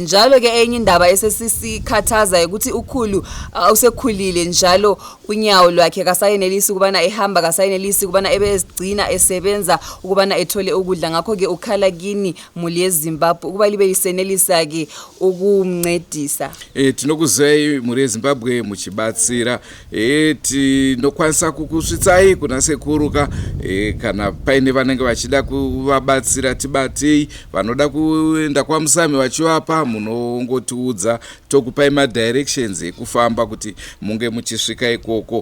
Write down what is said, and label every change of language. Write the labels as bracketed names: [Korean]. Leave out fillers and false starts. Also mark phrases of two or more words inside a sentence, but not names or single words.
[North Ndebele] Njalo ke enye indaba esesisikhathaza ukuthi ukhulu usekhulile, njalo unyawo lwakhe kasayenelisi ukubana ehamba, kasayenelisi ukubana ebezigcina esebenza ukubana ethole ukudla. Ngakho ke ukhala kini muli yeZimbabwe ukuba libe lisenelisa ke ukumncedisa. [Shona] Tinokuzai muri yeZimbabwe muchibatsira, tinokwanisa kukusvitsai kuna sekuruka, kana paine vanenge vachida kuvabatsira tibatei, vanoda kuenda kwaMusami vachivapa munongotiudza, tokupai madirections ekufamba kuti munge muchisvika ikoko.